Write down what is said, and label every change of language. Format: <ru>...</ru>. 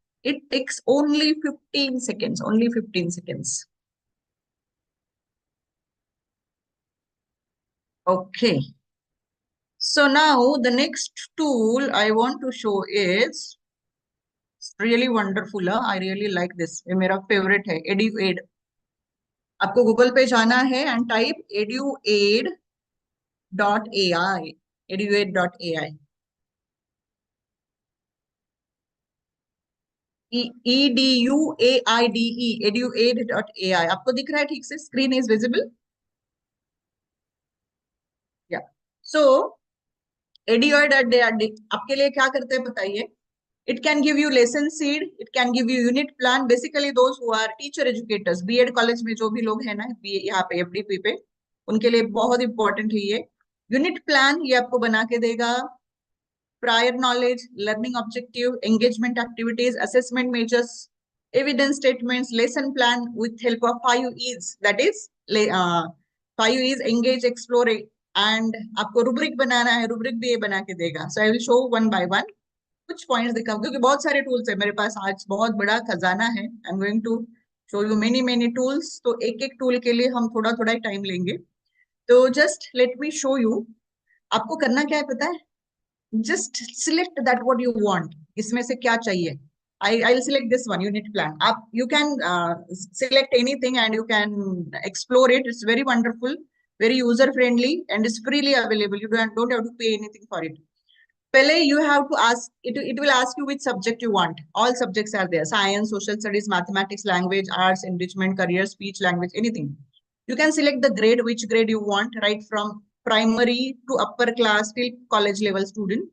<en>It takes only 15 seconds, only 15 seconds. Okay. So now the next tool I want to show is really wonderful. I really like this.</en> <hi>ये मेरा favorite है, EduAid. आपको Google पे जाना है</hi> <en>and type eduaid.ai. eduaid.ai.</en> <hi>EDUAIDE. eduaid.ai. आपको दिख रहा है ठीक से?</hi> <en>Screen is visible? Yeah.</en> <hi>So eduaid.ai आपके लिए क्या करते हैं बताइए?</hi> <en>It can give you lesson seed. It can give you unit plan. Basically, those who are teacher educators,</en> <hi>B.Ed college में जो भी लोग हैं ना, यहाँ पे FDP पे, उनके लिए बहुत important है ये. Unit plan ये आपको बना के देगा.</hi> <en>Prior knowledge, learning objective, engagement activities, assessment measures, evidence statements, lesson plan with help of 5 E's. That is 5 E's: engage, explore, and</en> <hi>आपको rubric बनाना है. Rubric भी ये बना के देगा.</hi> <en>So I will show one by one.</en> <hi>कुछ points दिखाऊं क्योंकि बहुत सारे टूल्स है मेरे पास. आज बहुत बड़ा खजाना है.</hi> <en>I am going to show you many tools.</en> <hi>तो एक एक टूल के लिए हम थोड़ा थोड़ा टाइम लेंगे. तो</hi> <en>Just let me show you.</en> <hi>आपको करना क्या है पता है?</hi> <en>Just select that what you want.</en> <hi>इसमें से क्या चाहिए?</hi> <en>I will select this one, unit plan. आप you can select anything and you can explore it. It's very wonderful, very user friendly, and is freely available. You don't have to pay anything for it. Pele, you have to ask it. It will ask you which subject you want. All subjects are there: science, social studies, mathematics, language, arts, enrichment, career, speech, language, anything. You can select the grade, which grade you want, right from primary to upper class till college level student.</en>